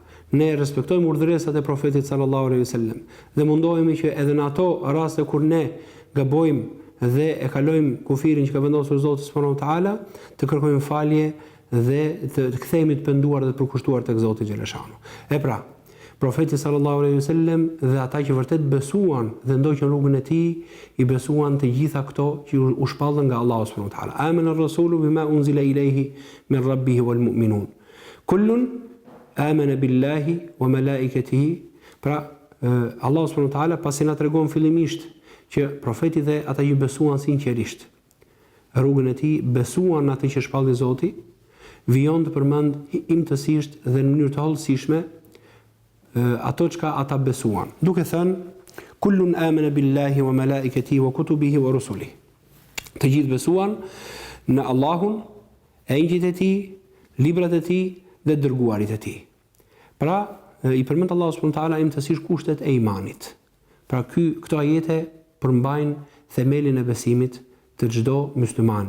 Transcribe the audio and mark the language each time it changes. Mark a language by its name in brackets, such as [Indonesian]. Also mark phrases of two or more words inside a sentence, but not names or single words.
[Albanian] Ne respektojmë urdhëresat e profetit [Arabic] صلى الله عليه وسلم [Albanian] dhe mundohemi që edhe në ato raste kur ne gabojmë dhe e kalojmë kufirin që ka vendosur Zoti [Arabic] سبحانه وتعالى, [Albanian] të kërkojmë falje dhe të kthehemi të penduar dhe të përkushtuar tek Zoti xhaleshanu. E pra, profeti [Arabic] صلى الله عليه وسلم [Albanian] dhe ata që vërtet besuan dhe ndoqën rrugën e tij, i besuan të gjitha këto që u shpallën nga Allahu [Arabic] سبحانه وتعالى. آمن الرسول بما أنزل إليه من ربه والمؤمنون. كل آمن بالله وملائكته. [Albanian] Pra, Allahu [Arabic] سبحانه وتعالى [Albanian] pasi na tregon fillimisht që profeti dhe ata që besuan sinqerisht rrugën e tij, besuan atë që shpalli Zoti, vijon të përmend imtësisht dhe në mënyrë të hollësishme ato çka ata besuan. Duke thënë [Arabic] كل آمن بالله وملائكته وكتبه ورسله. [Albanian] Të gjithë besuan në Allahun, engjëjt e tij, librat e tij dhe dërguarit e tij. Pra, i përmend Allahu [Arabic] سبحانه وتعالى [Albanian] imtësisht kushtet e imanit. Pra këto ajete përmbajnë themelin e besimit të çdo muslimani.